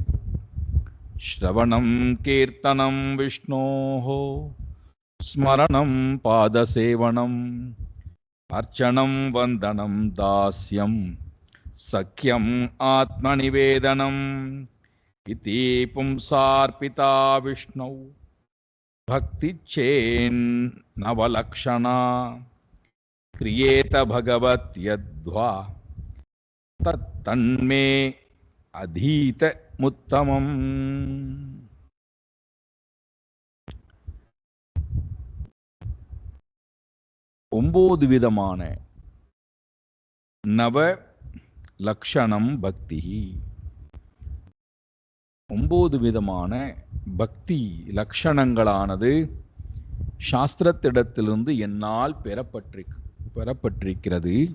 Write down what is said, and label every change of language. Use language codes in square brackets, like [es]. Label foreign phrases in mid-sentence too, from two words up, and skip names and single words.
[sa] श्रवणं कीर्तनं विष्णोः स्मरणं पादसेवनम् अर्चनं वन्दनं दास्यं सख्यम् आत्मनिवेदनम् इति पुंसार्पिता विष्णौ भक्तिचेन्नवलक्षणा क्रियेत भगवत्यद्वा तन्मे अधीतमुत्तमम्. [ta] ஒன்பது விதமான நவ லக்ஷணம் பக்தி. ஒன்பது விதமான பக்தி லக்ஷணங்களானது சாஸ்திரத்திடத்திலிருந்து என்னால் பெறப்பட்டிருக்கிறது.